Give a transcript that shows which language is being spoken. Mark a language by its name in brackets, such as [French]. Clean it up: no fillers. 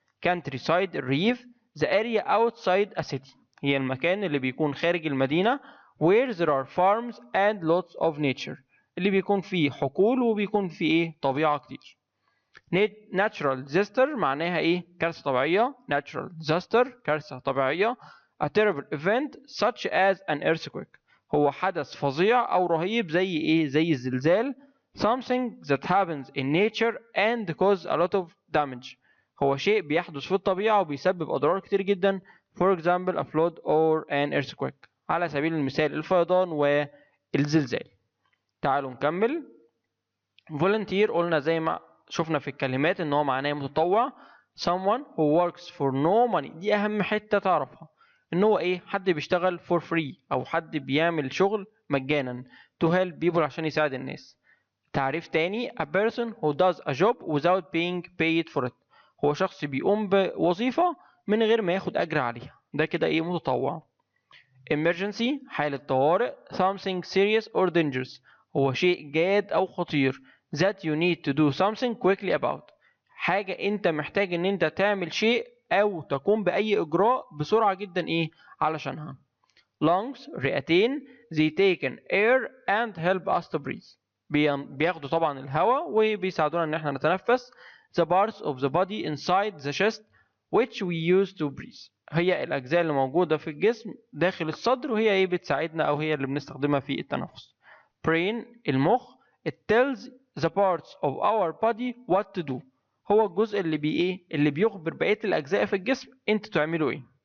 [English] countryside [Arabic] الريف [English] the area outside a city [Arabic] هي المكان اللي بيكون خارج المدينة [English] where there are farms and lots of nature [Arabic] اللي بيكون فيه حقول وبيكون فيه ايه طبيعة كتير. [English] natural disaster [Arabic] معناها ايه كارثة طبيعية. natural disaster كارثة طبيعية. [English] a terrible event such as an earthquake [Arabic] هو حدث فظيع أو رهيب زي ايه زي الزلزال. [English] something that happens in nature and cause a lot of damage [Arabic] هو شيء بيحدث في الطبيعة وبيسبب أضرار كتير جدا. [English] for example a flood or an earthquake [Arabic] على سبيل المثال الفيضان والزلزال. تعالوا نكمل. volunteer قلنا زي ما شفنا في الكلمات ان هو معناه متطوع. [English] someone who works for no money [Arabic] دي اهم حتة تعرفها ان هو ايه حد بيشتغل [English] for free [Arabic] او حد بيعمل شغل مجانا [English] to help people [Arabic] عشان يساعد الناس. تعريف تاني [English] a person who does a job without being paid for it [Arabic] هو شخص بيقوم بوظيفة من غير ما ياخد أجر عليها ده كده ايه متطوع. emergency حالة طوارئ [English] something serious or dangerous [Arabic] هو شيء جاد أو خطير [English] that you need to do something quickly about [Arabic] حاجة انت محتاج ان انت تعمل شيء او تقوم بأي إجراء بسرعة جدا ايه علشانها. [English] lungs [Arabic] رئتين [English] they take in air and help us to breathe [Arabic] بياخدوا طبعا الهواء وبيساعدونا ان احنا نتنفس. [English] the parts of the body inside the chest which we use to breathe [Arabic] هي الأجزاء اللي موجودة في الجسم داخل الصدر وهي ايه بتساعدنا أو هي اللي بنستخدمها في التنفس. [English] brain [Arabic] المخ [English] it tells the parts of our body what to do [Arabic] هو الجزء اللي اللي بيخبر بقية الأجزاء في الجسم انتوا تعملوا ايه.